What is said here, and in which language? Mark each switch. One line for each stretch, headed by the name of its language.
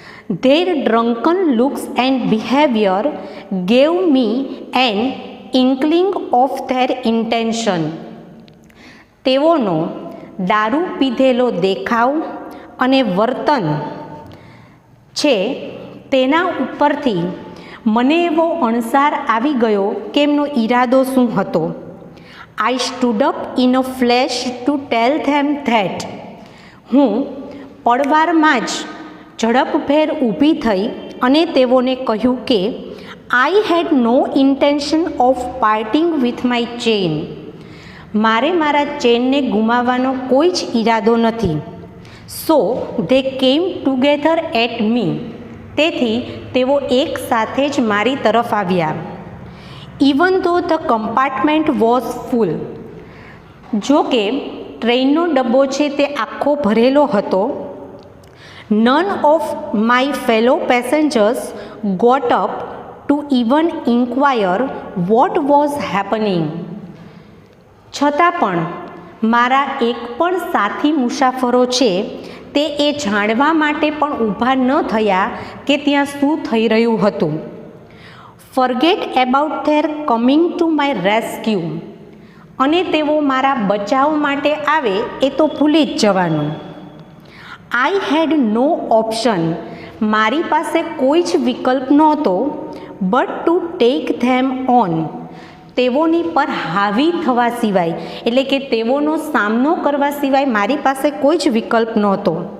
English: Their drunken looks and behavior gave me an inkling of their intention.
Gujarati: તેઓનો દારૂ પીધેલો દેખાવ અને વર્તન છે તેના ઉપરથી મને એવો અણસાર આવી ગયો કે એમનો ઈરાદો શું હતો.
English: I stood up in a flash to tell them that.
Gujarati: હું પળવારમાં જ ઝડપભેર ઊભી થઈ અને તેઓને કહ્યું કે
English: I had no intention of parting with my chain.
Gujarati: મારે મારા ચેનને ગુમાવવાનો કોઈ જ ઈરાદો નથી.
English: So they came together at me.
Gujarati: તેથી તેઓ એક સાથે જ મારી તરફ આવ્યા.
English: Even though the compartment was full.
Gujarati: જો કે ટ્રેનનો ડબ્બો છે તે આખો ભરેલો હતો.
English: None of my fellow passengers got up to even inquire what was happening.
Gujarati: છતાં પણ મારા એક પણ સાથી મુસાફરો છે તે એ જાણવા માટે પણ ઊભા ન થયા કે ત્યાં શું થઈ રહ્યું હતું.
English: Forget about their coming to my rescue.
Gujarati: અને તેઓ મારા બચાવ માટે આવે એ તો ભૂલી જ જવાનું.
English: I had no option.
Gujarati: મારી પાસે કોઈ જ વિકલ્પ નહોતો
English: But to take them on.
Gujarati: તેઓની પર હાવી થવા સિવાય, એટલે કે તેઓનો સામનો કરવા સિવાય મારી પાસે કોઈ જ વિકલ્પ નહોતો.